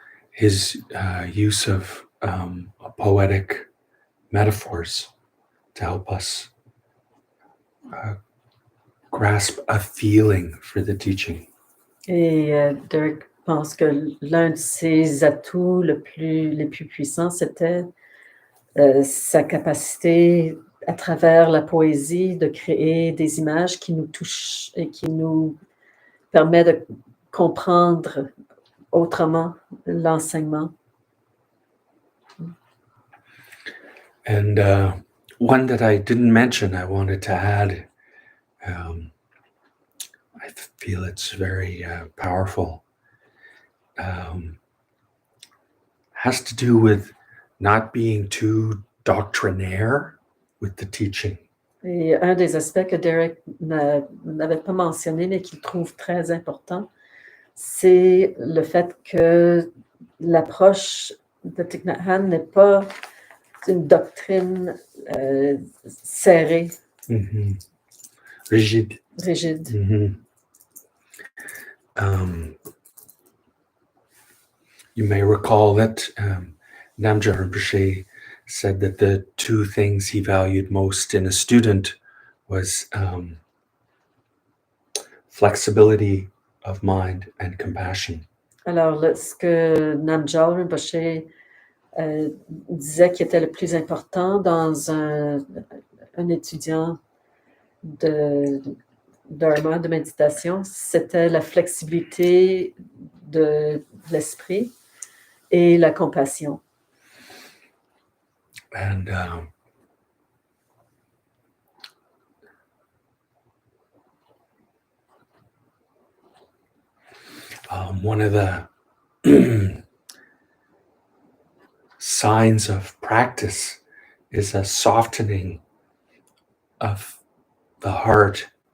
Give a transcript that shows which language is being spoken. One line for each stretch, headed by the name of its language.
English: his use of poetic metaphors to help us grasp a feeling for the teaching.
French: Et Derek pense que l'un de ses atouts les plus puissants, c'était sa capacité, à travers la poésie, de créer des images qui nous touchent et qui nous permet de comprendre autrement l'enseignement.
English: And one that I didn't mention, I wanted to add, I feel it's very powerful, has to do with not being too doctrinaire with the teaching.
French: Et un des aspects que Derek n'avait pas mentionné, mais qu'il trouve très important, c'est le fait que l'approche de Thich Nat Hanh n'est pas une doctrine serrée, Mm-hmm. Rigide. rigide. Mm-hmm.
English: You may recall that Namja Rinpoche said that the two things he valued most in a student was flexibility of mind and compassion.
French: Alors, ce que Namjal Rinpoche disait qui était le plus important dans un étudiant de dharma, de méditation, c'était la flexibilité de l'esprit et la compassion.
English: And one of the signs of practice is a softening of the heart.